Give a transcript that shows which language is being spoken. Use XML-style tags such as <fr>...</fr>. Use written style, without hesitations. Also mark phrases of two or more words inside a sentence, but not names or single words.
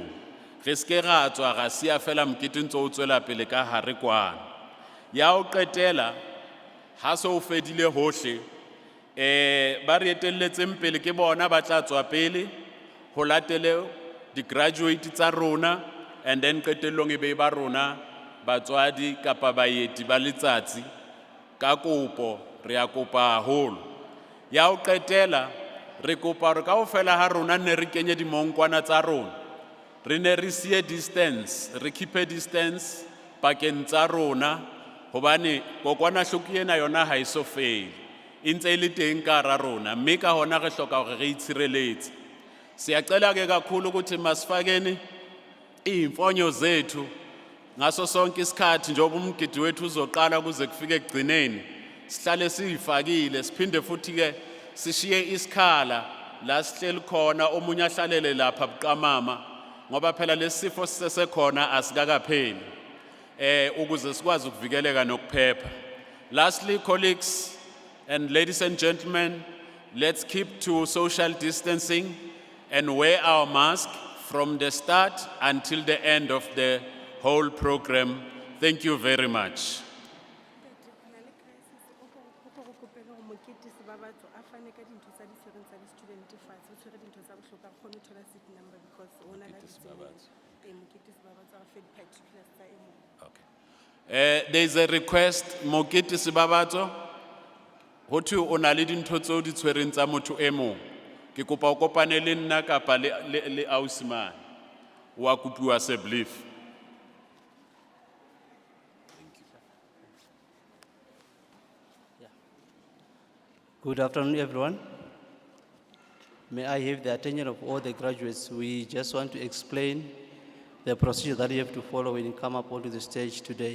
<st>Re ske ra tswa ra sia fela mokete ntse o tswela pele ka hare kwana. Ya ho qetela, ha se o fedile hohle, ba re etelletseng pele ke bona ba tla tswa pele ho latele di-graduate tsa rona,</st> <en>and then</en> <st>qetellong e be ba rona batswadi kapa baeti ba letsatsi. Ka kopo re a kopa haholo. Ya ho qetela, re kopa hore kaofela ha rona ne re kenye dimonkwana tsa rona, re ne re siye distance, re</st> <en>keep distance</en> <st>pakeng tsa rona, hobane kokwanahloko ena yona ha eso fele, e ntse e le teng ka hara rona, mme ka hona re hloka hore re itshireletse.</st> <zu>Siyacela ke kakhulu ukuthi masifakeni iy'mfonyo zethu ngaso sonke isikhathi njengoba umgidi wethu uzoqala kuze kufike ekugcineni, sihlale siyifakile, siphinde futhi ke sishiye isikhala la sihleli khona, omunye ahlalele lapha buqamama, ngoba phela lesifo sisesekhona asikakapheli, ukuze sikwazi ukuvikeleka nokuphepha.</zu> <en>Lastly, colleagues and ladies and gentlemen, let's keep to social distancing and wear our mask from the start until the end of the whole program. Thank you very much. There is a request,</en> <st>Mokete Sibabato, hotu ona le dintho tseo di tshwereng tsa motho e mong. Ke kopa o kopane le nna kapa le ausimane wa kopiwa se belief.</st> <en>Good afternoon, everyone. May I have the attention of all the graduates? We just want to explain the procedure that you have to follow when you come up onto the stage today.</en>